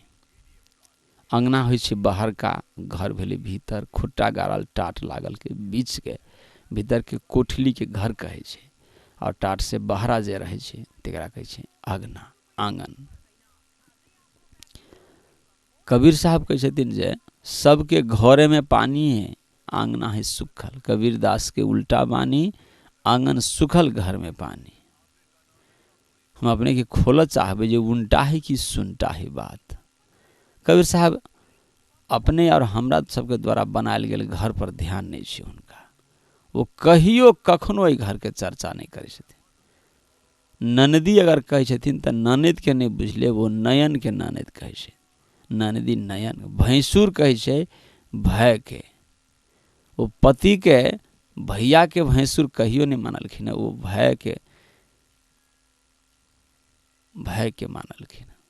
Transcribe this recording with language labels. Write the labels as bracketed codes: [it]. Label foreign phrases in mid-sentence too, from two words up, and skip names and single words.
[mai] अंगना होइ छै बाहर का, घर भेलै भीतर, खुट्टा गाड़ल टाट लागल के बीच के भीतर के कोठली के घर कहै छै, और टाट से बहरा जे रहै छै तेकरा कहै छै अगना, आंगन। कबीर साहब कहै छथिन जे सबके घरे में पानी है, आंगना है सुखल। कबीर दास के उल्टा बानी, आंगन सुखल घर में पानी। हम अपने के खोल चाहबे जो उल्टा है कि सुनता है बात। कबीर साहब अपने और हमरा सबके द्वारा बनायल गेल घर पर ध्यान नहीं छै हुनका। वो कहियो कखनो एहि घर के चर्चा नहीं करै छथिन। ननदी अगर कहै छथिन तऽ ननद के नहीं बुझले, वो नयन के ननद कहै छै, ननदी नयन। भैंसुर कहै छै भय के, वो पति के भैया के भैंसुर कहियो नहीं मानलखिन, वो भय के मानलखिन।